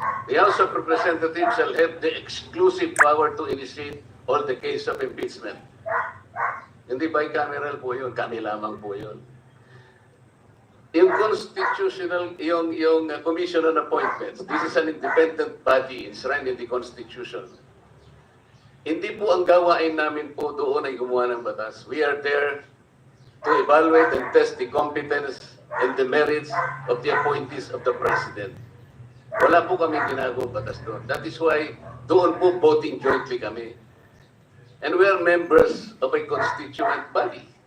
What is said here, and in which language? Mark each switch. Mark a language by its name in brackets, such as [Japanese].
[English] The House of Representatives shall have the exclusive power to initiate all the case of impeachment. [Filipino] Hindi bicameral po yun, [English] kami lamang po yun. Yung constitutional, yung Commission on Appointments, this is an independent body enshrined in the Constitution. [Filipino] Hindi po ang gawain namin po doon ay gumawa ng batas. [English] We are there to evaluate and test the competence and the merits of the appointees of the President. [Filipino] Wala po kami ginagawang batas doon. [English] That is why [Filipino] doon po voting jointly kami. [English] And we are members of a constituent body.